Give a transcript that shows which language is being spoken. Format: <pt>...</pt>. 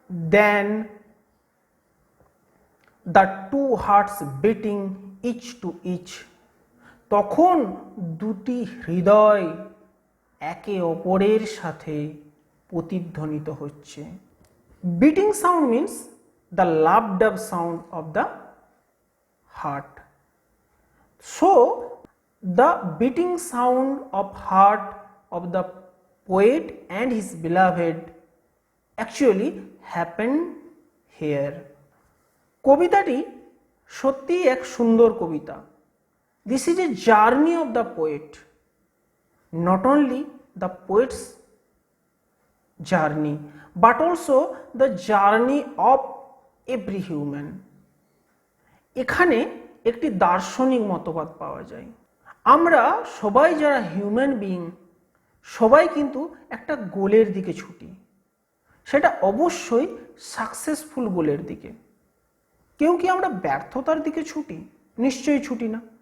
<en>then the two hearts beating each to each,</en> <bn>তখন দুটি হৃদয় একে অপরের সাথে প্রতিধ্বনিত হচ্ছে।</bn> <en>Beating sound means the loved up sound of the heart. So the beating sound of heart of the poet and his beloved actually happened here.</en> <bn>কবিতাটি সত্যি এক সুন্দর কবিতা।</bn> <en>This is a journey of the poet, not only the poet's journey but also the journey of every human.</en> <bn>এখানে একটি দার্শনিক মতবাদ পাওয়া যায়। আমরা সবাই যারা হিউম্যান বিইং সবাই কিন্তু একটা গোলের দিকে ছুটি, সেটা অবশ্যই সাকসেসফুল গোলের দিকে। কেউ কি আমরা ব্যর্থতার দিকে ছুটি? নিশ্চয়ই ছুটি না।</bn>